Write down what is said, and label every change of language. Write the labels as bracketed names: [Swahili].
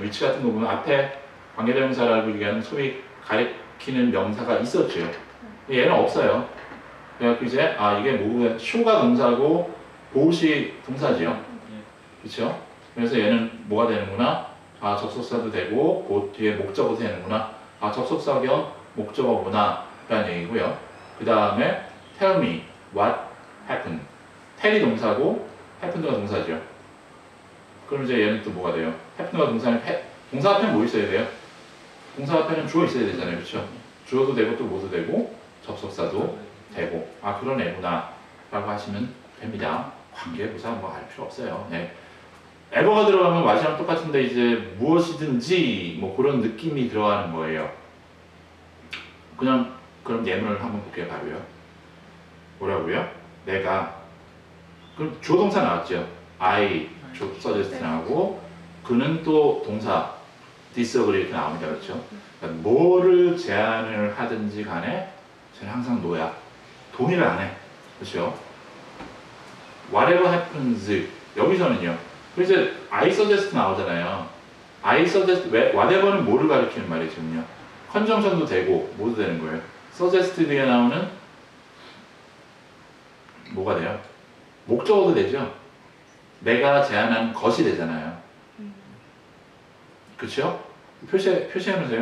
[Korean] 위치 같은 거 보면 앞에 관계대명사라고 얘기하는 소위 가리키는 명사가 있었죠. 얘는 없어요. 그래서 이제 이게 뭐가 show가 동사고 보시 동사지요. 그렇죠? 그래서 얘는 뭐가 되는구나? 접속사도 되고 그 뒤에 목적어도 되는구나. 접속사 겸 목적어구나 라는 얘기고요. 그 다음에 [English] tell me what happened. [Korean] tell이 동사고 happened가 동사죠. 그럼 이제 얘는 또 뭐가 돼요? happened가 동사는 동사 앞에 뭐 있어야 돼요? 동사 앞에는 주어 있어야 되잖아요. 그렇죠? 주어도 되고 또 뭐도 되고 접속사도 되고 그런 애구나 라고 하시면 됩니다. 관계부사 뭐 알 필요 없어요. 네. 에버가 들어가면 와시랑 똑같은데 이제 무엇이든지 뭐 그런 느낌이 들어가는 거예요. 그냥 그럼 예문을 한번 볼게요. 바로요. 뭐라고요? 내가 그럼 주어 동사 나왔죠. [English] I suggest [Korean] 나오고 그는 또 동사 disagree 이렇게 나옵니다. 그렇죠? 그러니까 뭐를 제안을 하든지 간에 저는 항상 노야. 동의를 안 해. 그렇죠? [English] Whatever happens [Korean] 여기서는요. 그래서 [English] I suggest [Korean] 나오잖아요. [English] I suggest whatever [Korean] 는 뭐를 가리키는 말이지요. 컨정션도 되고 뭐도 되는 거예요. suggest 뒤에 나오는 뭐가 돼요? 목적어도 되죠. 내가 제안한 것이 되잖아요. 그렇죠? 표시하면서요.